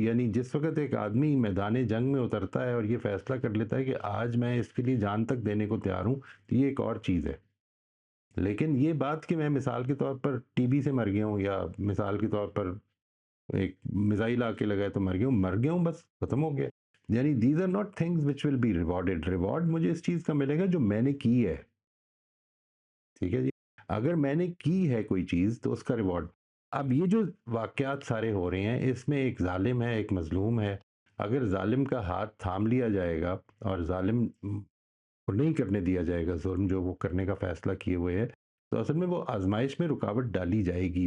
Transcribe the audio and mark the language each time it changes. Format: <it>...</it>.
<ur>یعنی جس وقت ایک آدمی میدان جنگ میں اترتا ہے اور یہ فیصلہ کر لیتا ہے کہ آج میں اس کے لیے جان تک دینے کو تیار ہوں, تو یہ ایک اور چیز ہے. لیکن یہ بات کہ میں مثال کے طور پر ٹی بی سے مر گیا ہوں, یا مثال کے طور پر ایک میزائل آ کے لگا ہے تو مر گیا ہوں, بس ختم ہو گیا.</ur> <en>یعنی these are not things which will be rewarded.</en> <ur>Reward مجھے اس چیز کا ملے گا جو میں نے کی ہے. ٹھیک ہے جی. اگر میں نے کی ہے کوئی چیز تو اس کا ریوارڈ. اب یہ جو واقعات سارے ہو رہے ہیں اس میں ایک ظالم ہے, ایک مظلوم ہے. اگر ظالم کا ہاتھ تھام لیا جائے گا اور ظالم کو نہیں کرنے دیا جائے گا ظلم جو وہ کرنے کا فیصلہ کیے ہوئے ہے, تو اصل میں وہ آزمائش میں رکاوٹ ڈالی جائے گی.</ur>